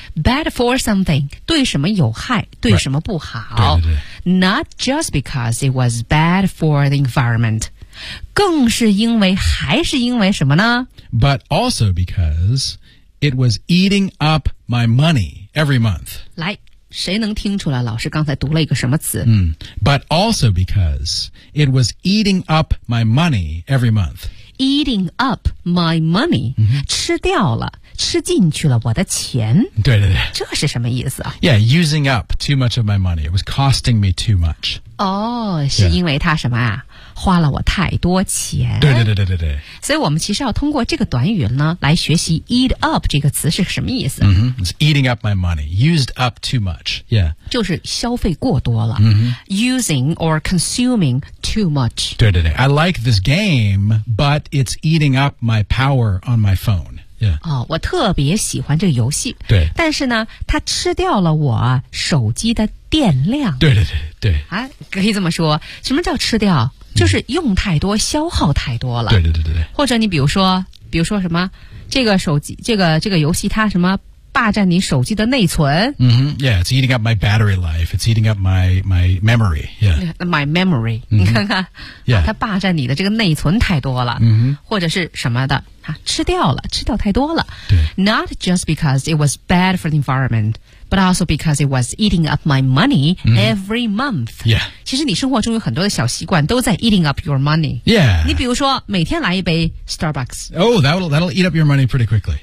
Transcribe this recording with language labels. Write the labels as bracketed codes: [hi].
[en] Bad for something, [zh] 对什么有害对什么不好、 right. 对对对 [en] Not just because it was bad for the environment [zh] 更是因为还是因为什么呢 [en] But also because it was eating up my money every month [zh] 来谁能听出来老师刚才读了一个什么词、 mm. [en] But also because it was eating up my money every month. Eating up my money,、 mm-hmm. [zh] 吃掉了吃进去了我的钱。对对对。这是什么意思啊 [en] Yeah, using up too much of my money. It was costing me too much. [zh] 哦、 [en] oh, [zh] 是因为它什么啊、 [en] yeah. [zh] 花了我太多钱。对对对对对对。所以我们其实要通过这个短语呢来学习 eat up 这个词是什么意思。 [en] Mm-hmm. It's eating up my money. Used up too much. Yeah. [zh] 就是消费过多了。 Mm-hmm. [en] Using or consuming too much. [zh] 对对对。 [en] I like this game, but it's eating up my power on my phone. Yeah. [zh] 哦，我特别喜欢这个游戏。对，但是呢，它吃掉了我手机的电量。对对对对。啊，可以这么说，什么叫吃掉？就是用太多，消耗太多了。对对对对对。或者你比如说什么，这个手机，这个游戏它什么霸占你手机的内存。 [en] 嗯、mm-hmm. ，Yeah, it's eating up my battery life. It's eating up my memory. Yeah, my memory.、Mm-hmm. [zh] 你看看， [en] yeah. [zh] 它霸占你的这个内存太多了。嗯、mm-hmm. 或者是什么的。吃掉了，吃掉太多了。对。 [en] Not just because it was bad for the environment, but also because it was eating up my money、mm-hmm. every month. Yeah. [zh] 其实你生活中有很多的小习惯都在 [en] eating up your money. Yeah. [zh] 你比如说每天来一杯 Starbucks. [en] Oh, that'll eat up your money pretty quickly.